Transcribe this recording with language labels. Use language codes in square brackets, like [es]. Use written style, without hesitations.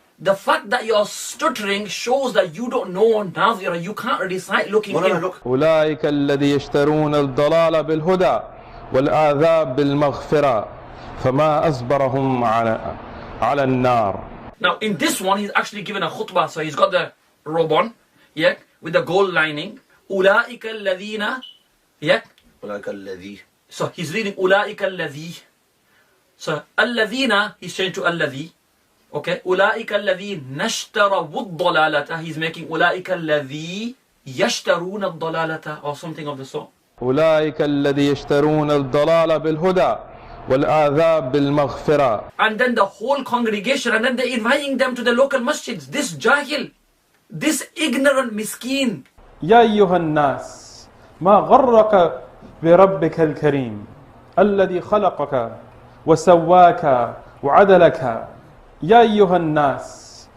[en] The fact that you're stuttering shows that you don't know Nazira. You can't recite looking in. Look. [ar] أولئك الذي يشترون الضلال بالهدى والعذاب بالمغفرة فما أصبرهم على النار. [en] Now in this one he's actually given a khutbah, so he's got the robe on, yeah, with the gold lining. [ar] أولئك الذين, yeah. أولئك الذي. [en] So he's reading [ar] أولئك الذي. [en] So الذين, he's changed to الذي. Okay. [ar] أولئك الذين اشتروا الضلالة. [en] He's making [ar] أولئك الذي يشترون الضلالة [en] or something of the sort. [ar] أولئك الذي يشترون الضلال بالهدى والعذاب بالمغفرة. [en] And then the whole congregation, and then they're inviting them to the local masjids. This jahil, this ignorant miskin. [ar] يا أيها الناس ما غرك بربك الكريم الذي خلقك وسواك وعدلك يا أيها الناس.